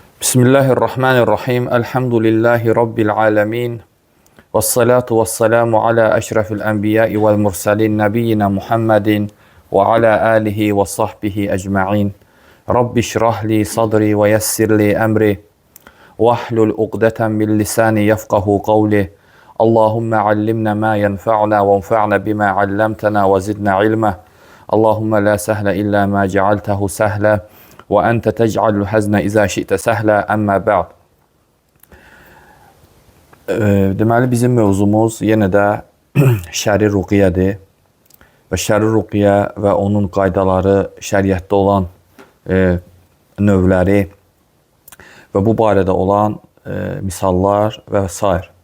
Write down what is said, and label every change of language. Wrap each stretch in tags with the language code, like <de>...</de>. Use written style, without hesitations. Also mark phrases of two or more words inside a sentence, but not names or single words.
<ar>بسم الله الرحمن الرحيم. الحمد لله رب العالمين. والصلاة والسلام على أشرف الأنبياء والمرسلين نبينا محمد وعلى آله وصحبه أجمعين. رب اشرح لي صدري ويسر لي أمري. واحلل عقدة من لساني يفقهوا قولي. اللهم علمنا ما ينفعنا وانفعنا بما علمتنا وزدنا علما. اللهم لا سهل إلا ما جعلته سهلا. وأنت تجعل الحزن إذا شئت سهلا أما بعد.</ar> <az>Deməli, bizim mövzumuz yenə də şəri ruqiyyədir. Və şəri ruqiyyə və onun qaydaları, şəriətdə olan növləri və bu barədə olan misallar və s.</az>